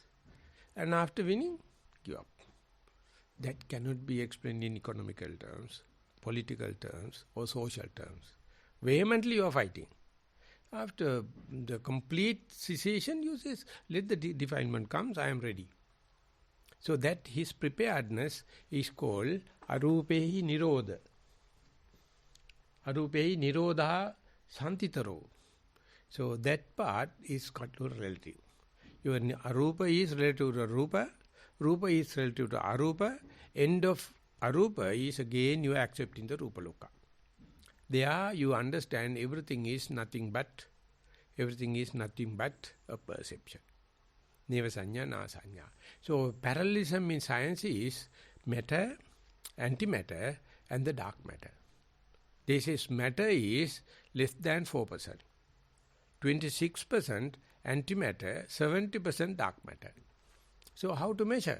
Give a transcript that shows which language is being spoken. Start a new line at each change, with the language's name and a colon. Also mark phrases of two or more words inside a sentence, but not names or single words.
English: And after winning, give up. That cannot be explained in economical terms, political terms, or social terms. Vehemently you are fighting. After the complete cessation, you say, let the defilement comes, I am ready. So that his preparedness is called
Pali: arupehi nirodha. Arupehi nirodha santitaro.
English: So that part is relative. Your arupa is relative to rupa, rupa is relative to arupa, end of arupa is again you are accepting the
Pali: rupa loka.
English: There you understand everything is nothing but a perception.
Pali: Neva sanya, na sanya.
English: So parallelism in science is matter, antimatter and the dark matter. This is matter is less than 4%. 26% antimatter, 70% dark matter. So how to measure?